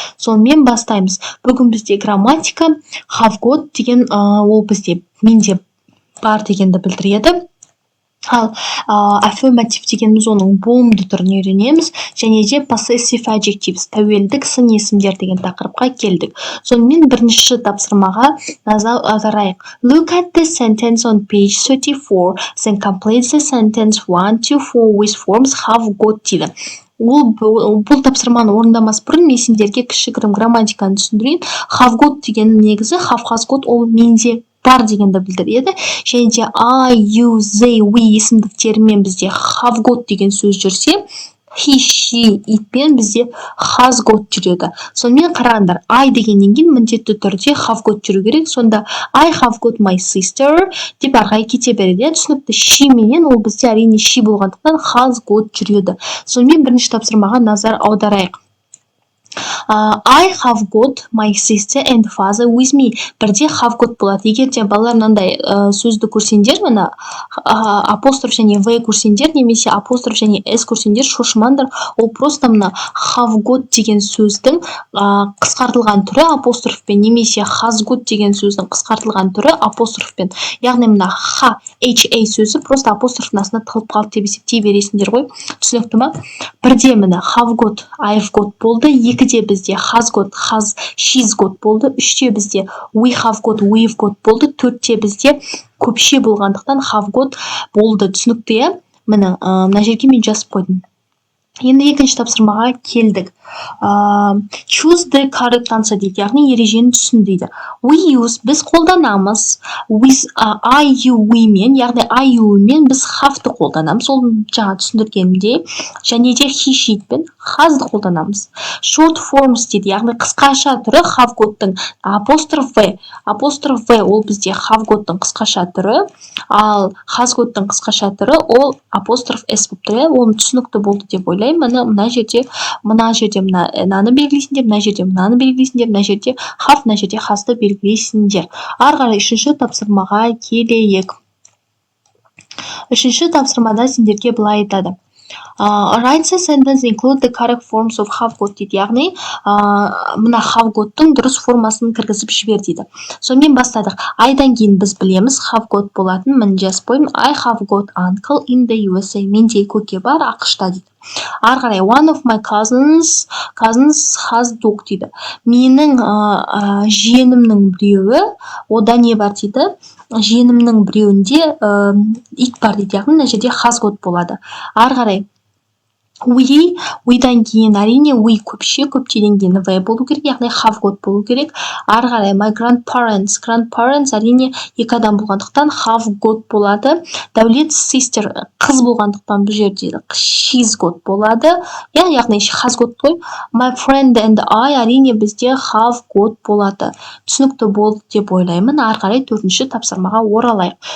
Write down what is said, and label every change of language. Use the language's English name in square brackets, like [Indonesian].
[Kazakh] Сонымен бастаймыз. Бүгін бізде грамматика, have got деген ол бізде менде бар дегенді білдіреді. Ал affirmative дегеніміз оның болымды түрін үйренеміз, және де possessive adjectives, тәуелдік сын есімдер деген тақырыпқа келдік. Сонымен бірінші тапсырмаға назар аударайық. [English] Look at the sentence on page 34, then complete the sentence 1 to 4 with forms have got дейді. [Kazakh] Бұл тапсырманы орындамас бұрын мен сендерге кішігірім грамматиканы түсіндірейін. Have got деген негізі have has got ол менде бар дегенді білдіреді. Және де I, you, they, we есімдіктерімен бізде have got деген сөз жүрсе, he, she, itпен бізде has got жүреді. Сонымен қарағандар, I дегеннен кейін міндетті түрде have got жүру керек. Сонда [English] I have got my sister [Kazakh] деп арғай кете береді. Түсінікті, she менен ол бізде әрине she болғандықтан has got жүреді. Сонымен бірінші тапсырмаға назар аударайық. [English] I have got my sister and father with me. [Kazakh] Бірде have got болады. Егер де балалар мынандай сөзді көрсеңдер, мына апостроф және v көрсеңдер, немесе апостроф және s көрсеңдер, шошымаңдар. Ол просто мына have got деген сөздің қысқартылған түрі апострофпен, немесе has got деген сөздің қысқартылған түрі апострофпен. Яғни мына ha сөзі просто апострофтың астына тығылып қалды деп есептей бересіңдер ғой. Түсінікті ма? Бірде мына have got, I've got болды. Екіде бізде has got, she's got болды. Үште бізде we have got, we've got болды. Төртте бізде көпше болғандықтан have got болды. Түсінікті, е? Мына жерге мен жазып қойдым. Енді екінші тапсырмаға келдік. [English] Choose the correct answer [Kazakh] дейді, яғни ережені түсін дейді. We use, біз қолданамыз. With I, you, we мен, яғни I, you мен біз have-ты қолданамыз. Ол жаңа түсіндіргенімдей. Және де he, she пен has-ды қолданамыз. Short forms дейді, яғни қысқаша түрі have got-тың апостроф v. Апостроф v ол бізде have got-тың қысқаша түрі, ал has got-тың қысқаша түрі ол апостроф s болып тұр. Оны түсінікті болды деп ойлаймын. Мына жерде мынаны белгілейсіңдер, мына жерде мынаны белгілейсіңдер, мына жерде have, мына жерде has-ды белгілейсіңдер. Ары қарай үшінші тапсырмаға келейік. Үшінші тапсырмада сендерге былай айтады. [English] Write the sentence include the correct forms of have got дейді, [Kazakh] яғни мына have got-тың дұрыс формасын кіргізіп жібер дейді. Сонымен бастадық. Айдан кейін біз білеміз have got болатын. Мін жазып қойым. [English] I have got uncle in the USA. [Kazakh] Менде көке бар ақшта дейді. Ары қарай, [English] one of my cousins has dog дейді. [Kazakh] Менің жиенімнің біреуі, ода не бар дейді? Жиенімнің біреуінде ит бар дейді, яғни мына жерде has got болады. Ары қарай, we'дан кейін әрине we көптеден кейін v болу керек, яғни have got болу керек. Ары қарай, my grandparents әрине екі адам болғандықтан have got болады. Дәулет sister қыз болғандықтан бұл жерде she's got болады. Яғни has got қой. My friend and I әрине бізде have got болады. Түсінікті болды деп ойлаймын. Ары қарай төртінші тапсырмаға оралайық.